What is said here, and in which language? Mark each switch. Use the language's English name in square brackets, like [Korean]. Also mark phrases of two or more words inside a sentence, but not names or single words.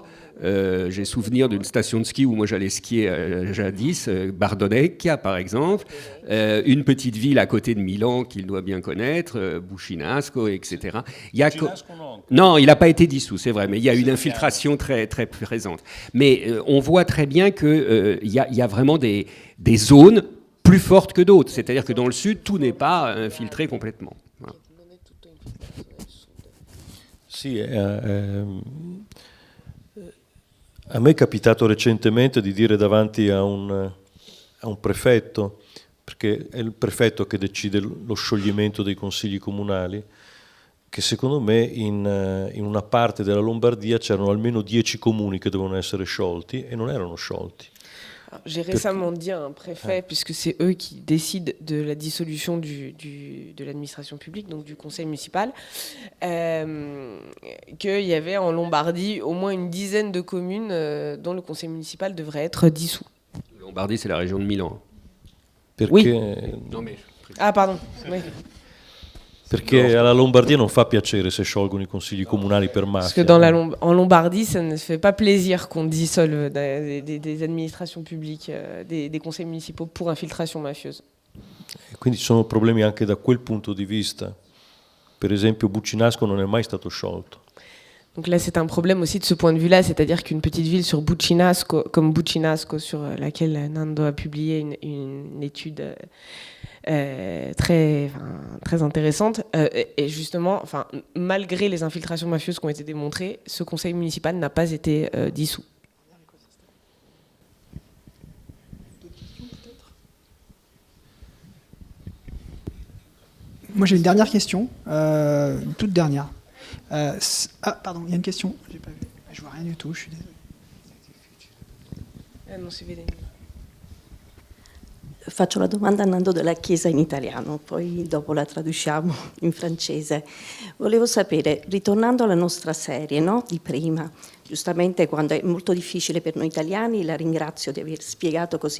[French] J'ai souvenir d'une station de ski où moi j'allais skier jadis, Bardonecchia par exemple, une petite ville à côté de Milan qu'il doit bien connaître, Buccinasco, etc. Non, il n'a pas été dissous, c'est vrai, mais il y a une infiltration très, très présente. Mais on voit très bien qu'il y a vraiment des zones plus fortes que d'autres, c'est-à-dire que dans le sud, tout n'est pas infiltré complètement. Voilà. [Italian] Sì, a me è capitato recentemente di dire davanti a un prefetto, perché è il prefetto che decide lo scioglimento dei consigli comunali, che secondo me in una parte della Lombardia c'erano almeno 10 comuni che dovevano essere sciolti e non erano sciolti. [French] J'ai récemment dit à un préfet, puisque c'est eux qui décident de la dissolution de l'administration publique, donc du conseil municipal, qu'il y avait en Lombardie au moins une dizaine de communes dont le conseil municipal devrait être dissous. Lombardie, c'est la région de Milan. [Italian] Perché, [French] oui. Non, mais... Ah, pardon. Oui. [Italian] Perché alla Lombardia non fa piacere se sciolgono i consigli comunali per mafia. [French] Parce que en Lombardie, ça ne fait pas plaisir qu'on dissolve des administrations publiques, des conseils municipaux pour infiltration mafieuse. [Italian] E quindi ci sono problemi anche da quel punto di vista. Per esempio Buccinasco non è mai stato sciolto. [French] Donc là, c'est un problème aussi de ce point de vue-là, c'est-à-dire qu'une petite ville sur Buccinasco, comme Buccinasco, sur laquelle Nando a publié une étude très intéressante, et justement, malgré les infiltrations mafieuses qui ont été démontrées, ce conseil municipal n'a pas été dissous. Moi j'ai une dernière question, une toute dernière. Pardon, il y a une question. J'ai pas vu. Je vois rien du tout, je suis désolé. Non, c'est vede. [Italian] Faccio la domanda a Nando della Chiesa in italiano, poi dopo la traduciamo in francese. Volevo sapere, ritornando alla nostra serie, no? Di prima, giustamente quando è molto difficile per noi italiani, la ringrazio di aver spiegato così